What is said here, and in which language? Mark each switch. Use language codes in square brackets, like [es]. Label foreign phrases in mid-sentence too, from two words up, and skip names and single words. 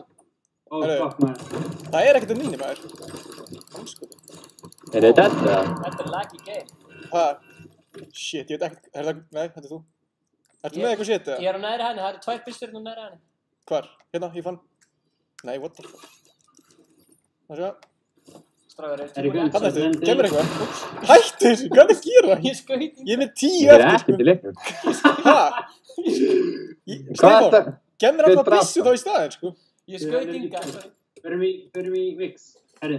[is] Það er ekkert um mínu, maður. Er þetta þetta? Þetta er [en] laggy game. [is] Shit, ég veit ekkert. Nei, þetta er þú. Ertu með eitthvað shit, eða? Ég er á neðri hæðinni, það eru 2 byssur á neðri hæðinni. Hvar? Hérna, ég fann. Nei, [en] what the fuck. [is] Það sjá. Stráðar, Hvað er þetta? Kemur eitthvað? Hættu þessu, hvað er það að gera? Ég skaut í. Ég er með 10 eftir, sko. Ég er ekkert í leiknum. Stefán, gef mér alltaf byssu þá í staðinn, sko. Ég skaut ynga. Förum í Vix. Herri,